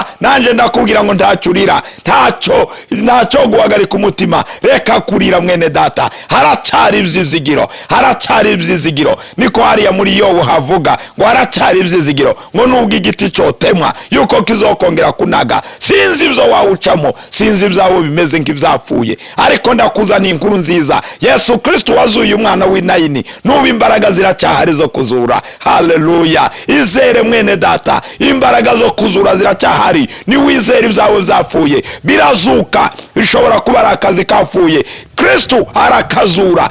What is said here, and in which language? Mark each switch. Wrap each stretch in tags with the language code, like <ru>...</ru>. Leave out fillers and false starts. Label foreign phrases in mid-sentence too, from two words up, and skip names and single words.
<rn>Nanje ndakubwira ngo ntacurira, ntacyo guhagarika umutima. Reka kurira mwene data, haracari ivyizigiro, haracari ivyizigiro. Niko hariya muri Yobu havuga ngo haracari ivyizigiro, ngo nubwo igiti cotemwa yuko kizokongera kunaga. Sinzi ivyo wawucamo, sinzi ivyawo bimeze nk'ivyapfuye, ariko ndakuzaniye inkuru nziza. Yesu Kristo wazuye umwana w'Inayini, nubu imbaraga ziracyahari zo kuzura. Haleluya. Izere mwene data, imbaraga zo kuzura ziracyahari.</rn> <rw>Ni wizere ibyawe zapfuye birazuka. Bishobora kuba ari akazi kapfuye, Kristo arakazura.</rw>